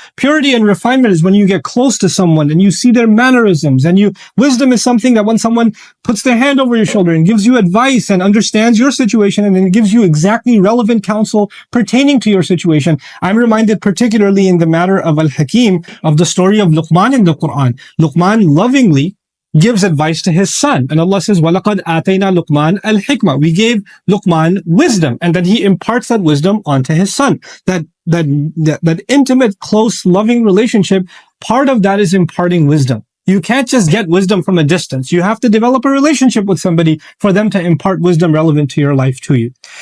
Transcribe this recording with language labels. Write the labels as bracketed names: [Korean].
[English] Purity and refinement is when you get close to someone and you see their mannerisms, and wisdom is something that when someone puts their hand over your shoulder and gives you advice and understands your situation and then gives you exactly relevant counsel pertaining to your situation. I'm reminded particularly in the matter of Al-Hakim of the story of Luqman in the Quran. Luqman lovingly gives advice to his son. And Allah says, [Arabic] وَلَقَدْ آتَيْنَا لُقْمَانَ الْحِكْمَةِ. [English] We gave Luqman wisdom, and then he imparts that wisdom onto his son. That intimate, close, loving relationship, part of that is imparting wisdom. You can't just get wisdom from a distance. You have to develop a relationship with somebody for them to impart wisdom relevant to your life to you.